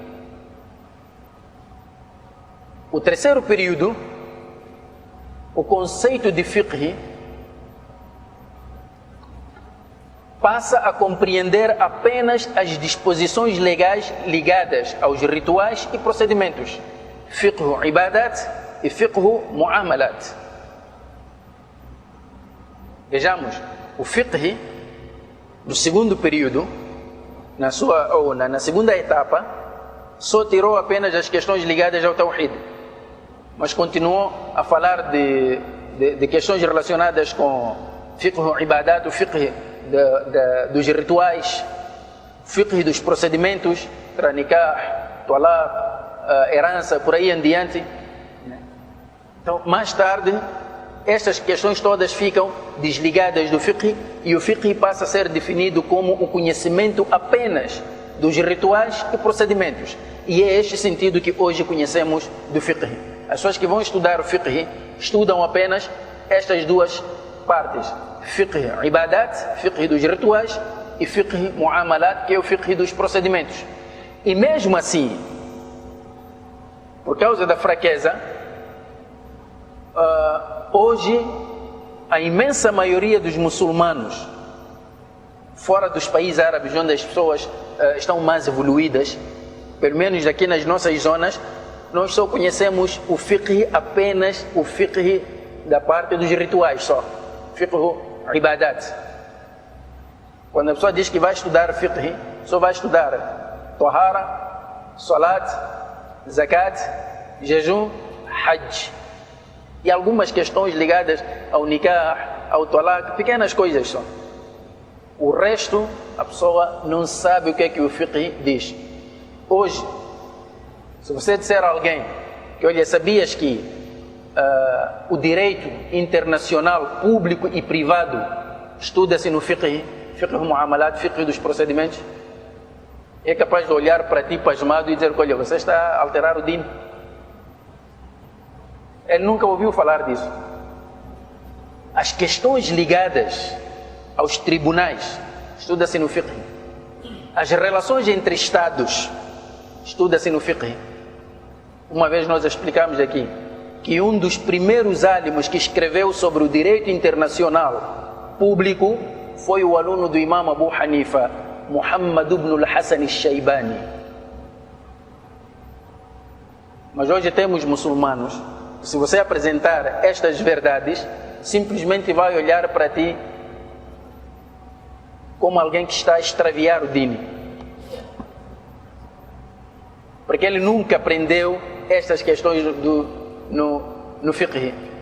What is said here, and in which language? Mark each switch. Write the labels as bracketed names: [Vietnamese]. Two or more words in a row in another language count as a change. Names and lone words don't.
[Portuguese] O terceiro período, o conceito de fiqh passa a compreender apenas as disposições legais ligadas aos rituais e procedimentos. [Arabic] فقه عبادات e فقه معاملات. [Portuguese] Vejamos, o fiqh do segundo período, na segunda etapa, só tirou apenas as questões ligadas ao Tawhid, mas continuou a falar de questões relacionadas com [Arabic] فقه عبادات, [Portuguese] o fiqh dos rituais, fiqh dos procedimentos, para [Arabic] نكاح، طلاق, [Portuguese] herança, por aí em diante. Então, mais tarde, estas questões todas ficam desligadas do fiqh e o fiqh passa a ser definido como o conhecimento apenas dos rituais e procedimentos. E é este sentido que hoje conhecemos do fiqh. As pessoas que vão estudar o fiqh estudam apenas estas duas partes: [Arabic] فقه عبادات, [Portuguese] fiqh dos rituais, e [Arabic] فقه معاملات, [Portuguese] que é o fiqh dos procedimentos. E mesmo assim, por causa da fraqueza, hoje a imensa maioria dos muçulmanos fora dos países árabes, onde as pessoas estão mais evoluídas, pelo menos aqui nas nossas zonas, nós só conhecemos o fiqh, apenas o fiqh da parte dos rituais só, [Arabic] فقه عبادات. [Portuguese] Quando a pessoa diz que vai estudar fiqh, só vai estudar [Arabic] طهارة، صلاة، زكاة, [Portuguese] jejum, hajj e algumas questões ligadas ao nikah, ao talaq, pequenas coisas só. O resto, a pessoa não sabe o que é que o fiqh diz. Hoje, se você disser a alguém que, olha, sabias que o direito internacional, público e privado, estuda-se no fiqh, [Arabic] فقه معاملات, [Portuguese] fiqh dos procedimentos, é capaz de olhar para ti pasmado e dizer, olha, você está a alterar o din. Ele nunca ouviu falar disso. As questões ligadas aos tribunais, estuda-se no fiqh. As relações entre Estados, estuda-se no fiqh. Uma vez nós explicamos aqui que um dos primeiros álimos que escreveu sobre o direito internacional público foi o aluno do Imam Abu Hanifa, Muhammad ibn al-Hassan al-Shaybani. Mas hoje temos muçulmanos, se você apresentar estas verdades, simplesmente vai olhar para ti como alguém que está a extraviar o dini. Porque ele nunca aprendeu estas questões no fiqh.